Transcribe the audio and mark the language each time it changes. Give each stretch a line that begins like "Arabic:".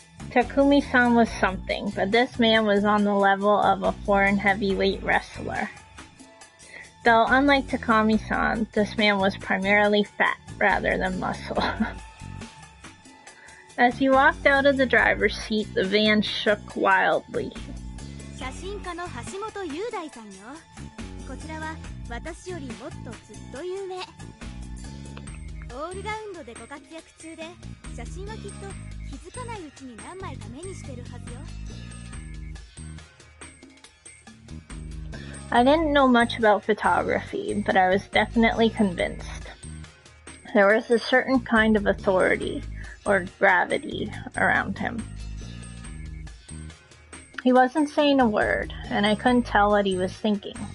English: Takumi-san was something, but this man was on the level of a foreign heavyweight wrestler. Though, unlike Takumi-san, this man was primarily fat rather than muscle. As he walked out of the driver's seat, the van shook wildly.
Japanese: 写真家の橋本雄大さんよ。こちらは私よりもっとずっと有名。オールラウンドでご活躍中で、写真はきっと気づかないうちに何枚か目にしてるはずよ。
English: I didn't know much about photography, but I was definitely convinced. There was a certain kind of authority, or gravity, around him. He wasn't saying a word, and I couldn't tell what he was thinking.